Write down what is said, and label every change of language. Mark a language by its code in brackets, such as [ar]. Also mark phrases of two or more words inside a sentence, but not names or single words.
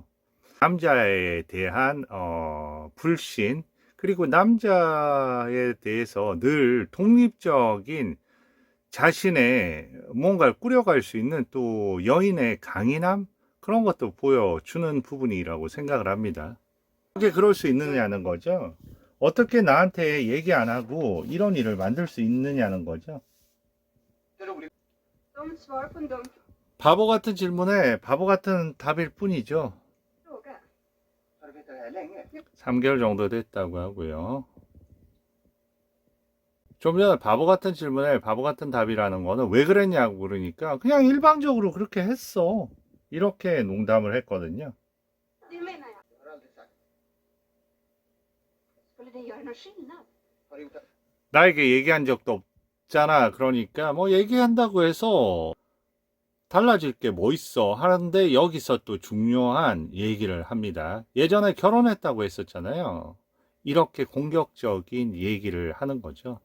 [ko] 남자에 대한 불신, 그리고 남자에 대해서 늘 독립적인 자신의 뭔가를 꾸려갈 수 있는 또 여인의 강인함, 그런 것도 보여주는 부분이라고 생각을 합니다. 어떻게 그럴 수 있느냐는 거죠. 어떻게 나한테 얘기 안 하고 이런 일을 만들 수 있느냐는 거죠. [sv] De svar på en dum [ko] 바보 같은 질문에 바보 같은 답일 뿐이죠. [sv] fråga. [ko] 3개월 정도 됐다고 하고요. 좀 전에 바보 같은 질문에 바보 같은 답이라는 거는 왜 그랬냐고 그러니까 그냥 일방적으로 그렇게 했어. 이렇게 농담을 했거든요. [sv] Det menar jag. Skulle det göra någon skillnad? [ko] 나에게 얘기한 적도 없잖아. 그러니까 뭐 얘기한다고 해서 달라질 게 뭐 있어 하는데 여기서 또 중요한 얘기를 합니다. 예전에 결혼했다고 했었잖아요. 이렇게 공격적인 얘기를 하는 거죠.